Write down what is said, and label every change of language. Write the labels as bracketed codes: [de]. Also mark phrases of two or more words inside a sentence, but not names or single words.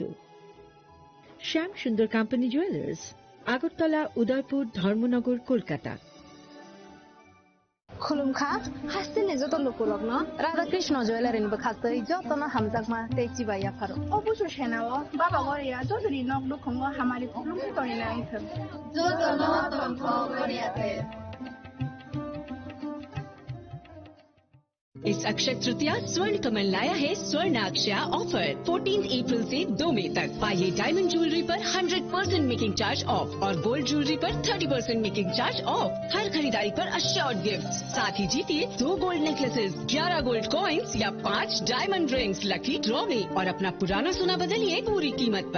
[bn] শ্যাম সুন্দর কোম্পানি জুয়েলার্স, আগরতলা, উদয়পুর, ধর্মনগর, কলকাতা। [trp] खुलुमखा हास्तिनि जत लुकुलग्न राधाकृष्ण ज्वेलारिनिबो खास्तै जतन हामजाकमा तेचिबाया फारो অবশ্য সেনাও বাবা গরিয়া যদি নক লুখঙ্গ হামারি খুলুমকে তনি না আইথ जतन तंथ गरियाते। [hi] इस अक्षय तृतीया स्वर्ण कमल लाया है स्वर्ण अक्षया ऑफर 14 अप्रैल से 2 मई तक। पाइए [en] diamond jewellery [hi] पर 100% [en] making charge off [hi] और [en] gold jewellery [hi] पर 30% [en] making charge off. [hi] हर खरीदारी पर [en] assured gift, [hi] साथ ही जीतिए 2 [en] gold necklaces, [hi] 11 [en] gold coins [hi] या 5 [en] diamond rings lucky draw [hi] में, और अपना पुराना सोना बदलिए पूरी कीमत पर।